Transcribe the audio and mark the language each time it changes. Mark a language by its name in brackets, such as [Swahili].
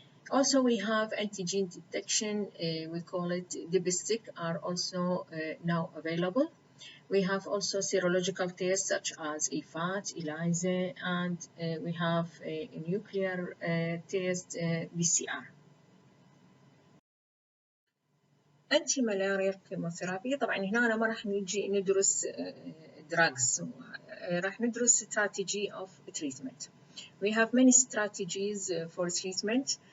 [English] Also, we have antigen detection, we call it dipstick, are also now available. We have also serological tests such as EFAT, ELISA, and we have a nuclear test, PCR. Anti-Malaria Chemotherapy. [Arabic] طبعا هنا ما راح نجي ندرس drugs، راح ندرس [English] strategy of treatment. We have many strategies for treatment.